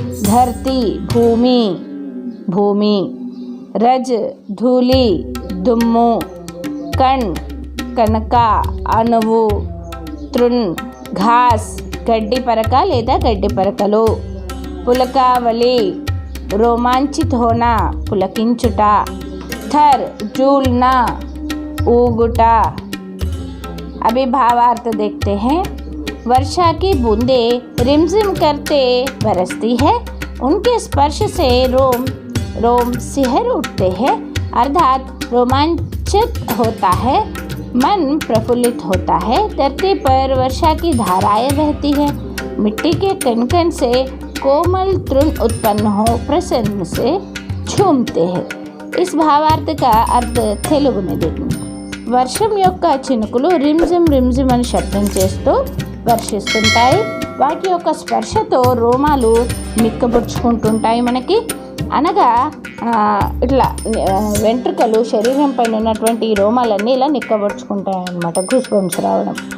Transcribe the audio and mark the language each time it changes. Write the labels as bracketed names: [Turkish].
[Telugu] ధర్తి భూమి భూమి, రజ్ ధూళి దుమ్ము, కణ్ కనక అణువు, తృణ్ ఘాస్ గడ్డి పరక లేదా గడ్డి పరకలు, పులకావలి [Hindi] रोमांचित होना [Telugu] पुलकिंचुटा, थर झूलना ऊगुटा. [Hindi] अभी भावार्थ देखते हैं. वर्षा की बूंदें रिमझिम करते बरसती है. उनके स्पर्श से रोम रोम सिहर उठते हैं, अर्थात रोमांचित होता है, मन प्रफुल्लित होता है. धरती पर वर्षा की धाराएं बहती है. मिट्टी के कण कण से कोमल तृण उत्पन्न हो प्रसन्न से झूमते हैं. इस भावार्थ का अर्थ తెలుగు में देखेंगे. [Telugu] వర్షం యొక్క చినుకులు రిమ్జిమ్ రిమ్జిమ్ అని శబ్దం చేస్తూ వర్షిస్తుంటాయి. వాటి యొక్క స్పర్శతో రోమాలు నిక్కబుచ్చుకుంటుంటాయి మనకి. అనగా ఇట్లా వెంట్రుకలు శరీరం పైన ఉన్నటువంటి ఈ రోమాలన్నీ ఇలా నిక్కబుచ్చుకుంటాయి అన్నమాట. గూస్బంప్స్ రావడం.